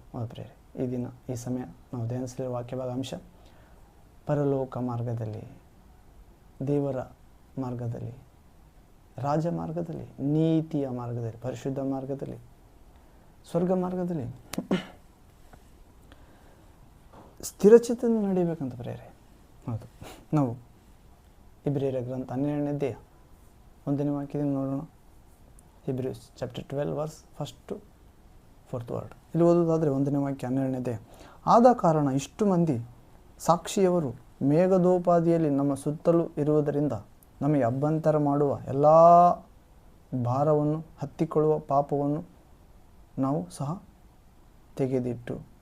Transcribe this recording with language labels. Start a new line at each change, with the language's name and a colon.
Kannada: ಹೌದು ಪ್ರೇರೆ, ಈ ದಿನ ಈ ಸಮಯ ನಾವು ಧ್ಯಾನಿಸಲಿರುವ ವಾಕ್ಯ ಭಾಗ ಅಂಶ ಪರಲೋಕ ಮಾರ್ಗದಲ್ಲಿ, ದೇವರ ಮಾರ್ಗದಲ್ಲಿ, ರಾಜ ಮಾರ್ಗದಲ್ಲಿ, ನೀತಿಯ ಮಾರ್ಗದಲ್ಲಿ, ಪರಿಶುದ್ಧ ಮಾರ್ಗದಲ್ಲಿ, ಸ್ವರ್ಗ ಮಾರ್ಗದಲ್ಲಿ ಸ್ಥಿರಚಿತ್ತದಿಂದ ನಡೆಯಬೇಕಂತ ಪ್ರೇರೆ. ಹೌದು, ನಾವು ಇಬ್ರಿಯರ ಗ್ರಂಥ 12ನೇ ಅಧ್ಯಾಯ 1ನೇ ವಾಕ್ಯದಿಂದ ನೋಡೋಣ.
English: Hebrews chapter 12 verse 1 to 4th word.
Kannada: ಇಲ್ಲಿ ಓದೋದಾದರೆ 1ನೇ ವಾಕ್ಯ 12ನೇ ಅಧ್ಯಾಯ. ಆದ ಕಾರಣ ಇಷ್ಟು ಮಂದಿ ಸಾಕ್ಷಿಯವರು ಮೇಘದೋಪಾದಿಯಲ್ಲಿ ನಮ್ಮ ಸುತ್ತಲೂ ಇರುವುದರಿಂದ ನಮಗೆ ಅಭ್ಯಂತರ ಮಾಡುವ ಎಲ್ಲ ಭಾರವನ್ನು ಹತ್ತಿಕೊಳ್ಳುವ ಪಾಪವನ್ನು ನಾವು ಸಹ ತೆಗೆದಿಟ್ಟು.